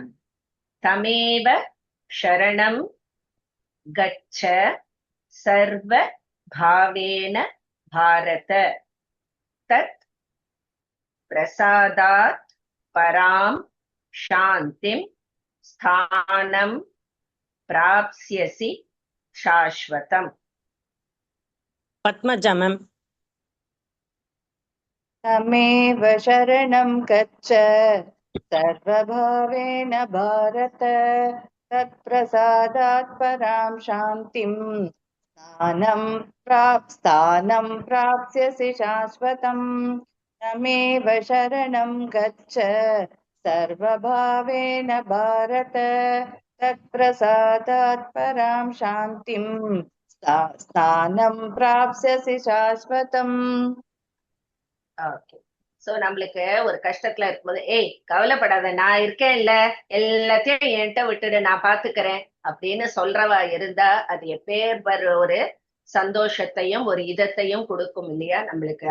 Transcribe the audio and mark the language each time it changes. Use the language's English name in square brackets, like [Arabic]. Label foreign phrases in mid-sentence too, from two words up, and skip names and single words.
[Sanskrit] तमेव शरणं गच्छ सर्व भावेन भारत तत् प्रसादात् परां शान्तिं स्थानं प्राप्स्यसि शाश्वतम्. [Tamil] பத்மஜா மேம். [Sanskrit] तमेव शरणं गच्छ सर्वभावेन भारत तत्प्रसादात् परां शान्तिं स्थानं प्राप्स्यसि शाश्वतम्. तमेव शरणं गच्छ सर्वभावेन भारत तत्प्रसादात् परां शान्तिं स्थानं प्राप्स्यसि शाश्वतम्. [Tamil] ஓகே. சோ நம்மளுக்கு ஒரு கஷ்டத்துல இருக்கும்போது, ஏய் கவலைப்படாத நான் இருக்கேன் இல்ல, எல்லாத்தையும் என்கிட்ட விட்டுடு நான் பாத்துக்கிறேன் அப்படின்னு சொல்றவா இருந்தா அது எப்பேர் ஒரு சந்தோஷத்தையும் ஒரு இதத்தையும் கொடுக்கும் இல்லையா நம்மளுக்கு.